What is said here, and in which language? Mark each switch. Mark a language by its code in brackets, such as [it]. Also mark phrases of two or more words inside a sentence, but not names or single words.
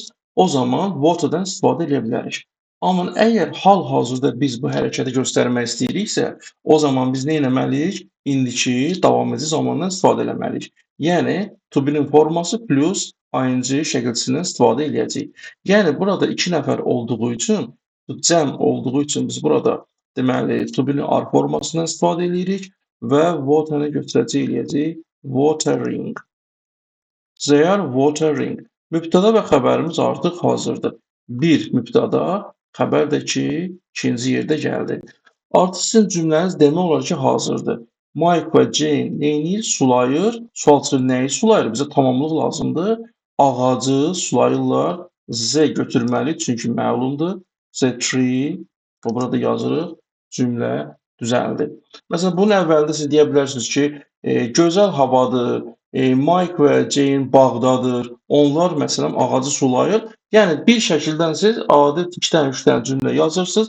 [az] O zaman waterdan istifadə edə bilərik. Amma əgər hal-hazırda biz bu hərəkəti göstərmək istəyiriksə, o zaman biz nə etməliyik? İndiki davam edici zamandan istifadə etməliyik. Yəni [en] to be-nin [az] forması plus ing şəkilçisindən istifadə edəcəyik. Yəni burada 2 nəfər olduğu üçün cəm olduğu üçün biz burada deməli [en] to be-nin [az] are formasından istifadə edirik və water-ı götürəcək eləyəcəyik watering. [en] They are watering. [az] Mübtəda və xəbərimiz artıq hazırdır. Bir mübtəda, xəbər də ki, ikinci yerdə gəldi. Artıq sizin cümləniz demək olar ki, hazırdır. Mike və Jane neyinir? Sulayır. Sualçı nəyi sulayır? Bizə tamamlıq lazımdır. Ağacı sulayırlar. Z götürməli, çünki məlumdur. [en] The tree, [az] burada yazırıq, cümlə düzəldi. Məsələn, bunun əvvəlində siz deyə bilərsiniz ki, gözəl havadır, Mike və Jane bağdadır, onlar məsələn ağacı sulayır. Yəni bir şəkildən siz adi 2 dənə, 3 dənə cümlə yazırsınız.